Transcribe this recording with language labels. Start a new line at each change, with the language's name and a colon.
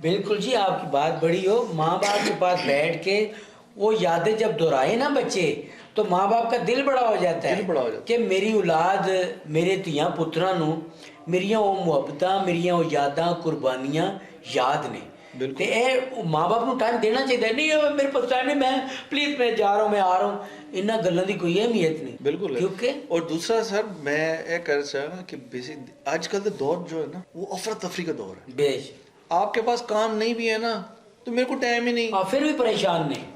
Urdu: بالکل جی، آپ کی بات بڑی ہو. ماں باپ کے پاس بیٹھ کے وہ یادیں جب دہرائے نا بچے، تو ماں باپ کا دل بڑا ہو جاتا ہے کہ میری اولاد،
Punjabi: میرے دھیاں پتراں نو میریاں وہ محبتاں، میریاں وہ یاداں، قربانیاں یاد نے. تے اے ماں باپ نو ٹائم دینا چاہیے.
Urdu: نہیں میرے پاس ٹائم نہیں، میں پلیز میں جا رہا ہوں، میں آ رہا ہوں،
Punjabi: انہاں گلاں دی کوئی اہمیت نہیں.
Urdu: بالکل. کیونکہ اور دوسرا سر میں یہ کہنا چاہوں گا کہ بیسک آج کل کا دور جو ہے نا، وہ افراتفری کا دور ہے. بیش آپ کے پاس کام نہیں بھی ہے نا، تو میرے کو ٹائم ہی نہیں، پھر بھی پریشان نہیں،